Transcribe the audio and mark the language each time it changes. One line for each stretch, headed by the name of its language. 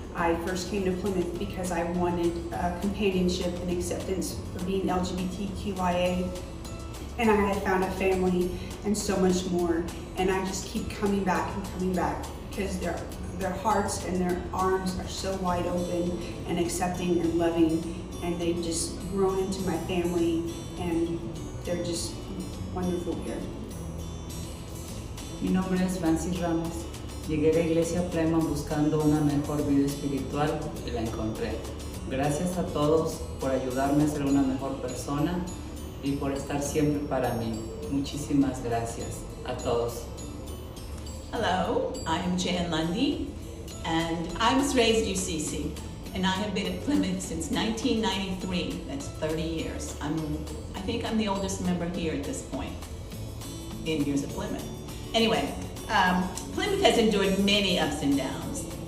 English: I first came to Plymouth because I wanted companionship and acceptance for being LGBTQIA, and I had found a family and so much more, and I just keep coming back because their hearts and their arms are so wide open and accepting and loving, and they've just grown into my family, and they're just wonderful here.
Spanish: Mi nombre es Francis Ramos. Llegué a la iglesia Plymouth buscando una mejor vida espiritual y la encontré. Gracias a todos por ayudarme a ser una mejor persona y por estar siempre para mí. Muchísimas gracias a todos.
English: Hello, I'm Jan Lundy, and I was raised UCC, and I have been at Plymouth since 1993. That's 30 years. I think I'm the oldest member here at this point in years at Plymouth. Anyway, Plymouth has endured many ups and downs.